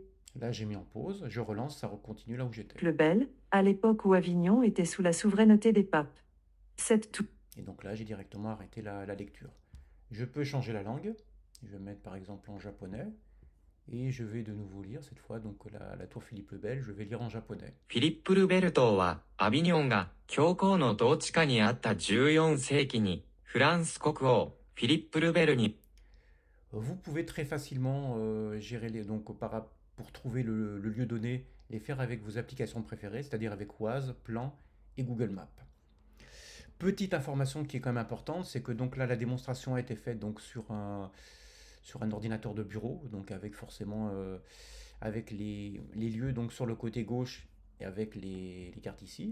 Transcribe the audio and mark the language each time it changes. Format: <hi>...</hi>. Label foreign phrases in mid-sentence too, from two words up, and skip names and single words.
<fr>Là, j'ai mis en pause, je relance, ça continue là où j'étais. le Bel, à l'époque où Avignon était sous la souveraineté des papes. Cette tour. Et donc là, j'ai directement arrêté la lecture. Je peux changer la langue. Je vais mettre par exemple en japonais. Et je vais de nouveau lire cette fois donc la tour Philippe le Bel, je vais lire en japonais.</fr> <ja>フィリップ・ルベル島は、アビニョンが教皇の統治下にあった14世紀に、フランス国王、フィリップ・ルベルに、</ja> <fr>Vous pouvez très facilement gérer pour trouver le lieu donné, les faire avec vos applications préférées, c'est-à-dire avec Waze, Plan et Google Maps. Petite information qui est quand même importante, c'est que donc là la démonstration a été faite donc sur un ordinateur de bureau, donc avec forcément avec les lieux donc sur le côté gauche et avec les cartes ici.</fr>